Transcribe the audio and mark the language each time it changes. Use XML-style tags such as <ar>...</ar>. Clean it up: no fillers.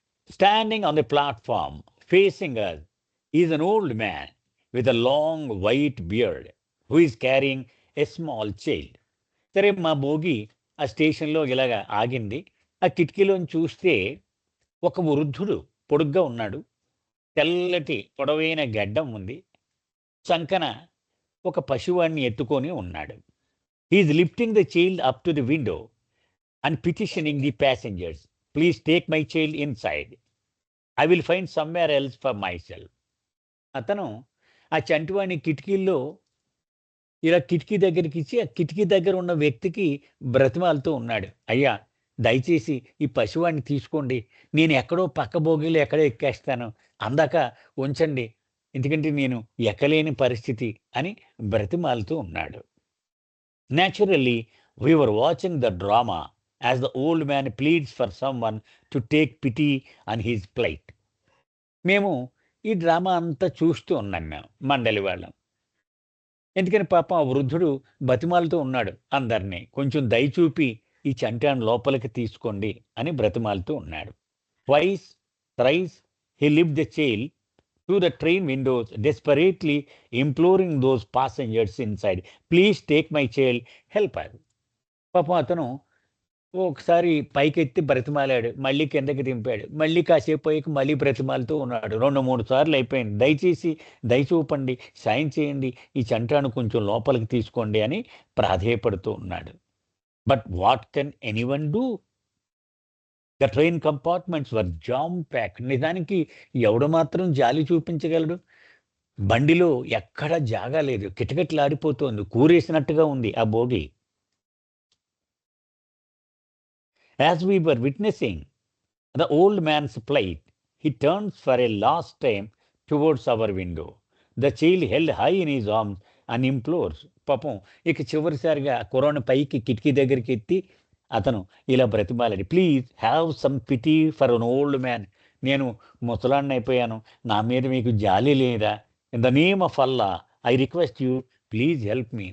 <en>Standing on the platform facing us is an old man with a long white beard who is carrying a small child.</en> <te>సరే, మా బోగి ఆ స్టేషన్‌లో ఇలాగ ఆగింది. ఆ కిటికీలోంచి చూస్తే ఒక వృద్ధుడు పొడుగ్గా ఉన్నాడు. తెల్లటి పొడవైన గడ్డం ఉంది. చంకన ఒక పసివాడిని ఎత్తుకొని ఉన్నాడు.</te> <en>He is lifting the child up to the window and petitioning the passengers, please take my child inside. I will find somewhere else for myself.</en> <te>అతను ఆ చంటివాడిని కిటికీల్లో ఇలా కిటికీ దగ్గరికిచ్చి, ఆ కిటికీ దగ్గర ఉన్న వ్యక్తికి బ్రతిమాలుతూ ఉన్నాడు. అయ్యా, దయచేసి ఈ పసివాడిని తీసుకోండి. నేను ఎక్కడో పక్క బోగీలో ఎక్కడో ఎక్కేస్తాను. అందాక ఉంచండి ఎందుకంటే నేను ఎక్కలేని పరిస్థితి అని బ్రతిమాలుతూ ఉన్నాడు.</te> <en>Naturally, we were watching the drama as the old man pleads for someone to take pity on his plight.</en> <te>మేము ఈ డ్రామా అంతా చూస్తూ ఉన్నాం మేము మండలి వాళ్ళం. ఎందుకని పాపం ఆ వృద్ధుడు బతిమాలుతూ ఉన్నాడు అందరినీ. కొంచెం దయ చూపి ఈ చంటాను లోపలికి తీసుకోండి అని బ్రతిమాలుతూ ఉన్నాడు.</te> <en>Twice, thrice he lifted the child to the train windows, desperately imploring those passengers inside, "Please take my child, help her."</en> <te>పాపం అతను ఒకసారి పైకెత్తి బ్రతిమాలాడు. మళ్ళీ కిందకి దింపాడు. మళ్ళీ కాసేపు పోయాక మళ్ళీ బ్రతిమాలుతూ ఉన్నాడు. 2, 3 సార్లు అయిపోయింది. దయచేసి దయ చూపండి, సాయం చేయండి, ఈ చంటాను కొంచెం లోపలికి తీసుకోండి అని ప్రాధేయపడుతూ ఉన్నాడు.</te> <en>But what can anyone do? The train compartments were jam pack.</en> <te>నిజానికి ఎవడు మాత్రం జాలి చూపించగలడు? బండిలో ఎక్కడా జాగా లేదు. కిటకిటలాడిపోతోంది. కూరేసినట్టుగా ఉంది ఆ బోగి.</te> <en>As we were witnessing the old man's plight, he turns for a last time towards our window. The child held high in his arms and implores.</en> <te>పాపం ఇక చివరిసారిగా కుర్రాడిని పైకి కిటికీ దగ్గరికి ఎత్తి అతను ఇలా బ్రతిమాలాడు.</te> <en>"Please have some pity for an old man.</en> <te>నేను ముసలాడిని అయిపోయాను. నా మీద మీకు జాలి లేదా?</te> <en>In the name of Allah I request you, please help me.</en>